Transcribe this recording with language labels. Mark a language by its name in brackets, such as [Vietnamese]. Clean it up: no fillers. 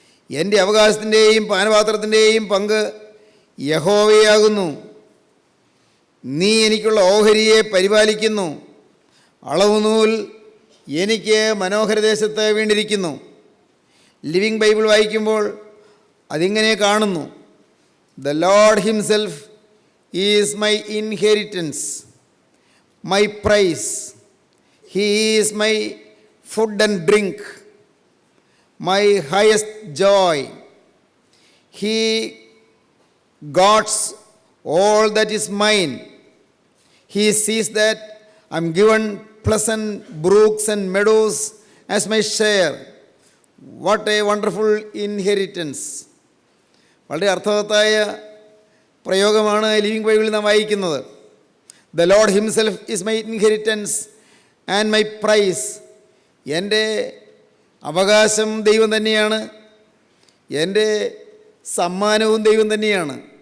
[Malayalam] എൻ്റെ അവകാശത്തിൻ്റെയും പാനപാത്രത്തിൻ്റെയും പങ്ക് യഹോവയാകുന്നു. നീ എനിക്കുള്ള ഓഹരിയെ പരിപാലിക്കുന്നു. അളവുനൂൽ എനിക്ക് മനോഹരദേശത്ത് വീണ്ടിരിക്കുന്നു. ലിവിങ് ബൈബിൾ വായിക്കുമ്പോൾ അതിങ്ങനെ കാണുന്നു. [English] The Lord himself is my inheritance, my prize. He is my food and drink, my highest joy. He guards all that is mine. He sees that I'm given pleasant brooks and meadows as my share. What a wonderful inheritance. [Malayalam] വളരെ അർത്ഥവത്തായ പ്രയോഗമാണ് living ബൈബിളിൽ നാം വായിക്കുന്നത്. [English] The Lord himself is my inheritance and my prize. [Malayalam] എൻ്റെ അവകാശം ദൈവം തന്നെയാണ്, എൻ്റെ സമ്മാനവും ദൈവം തന്നെയാണ്.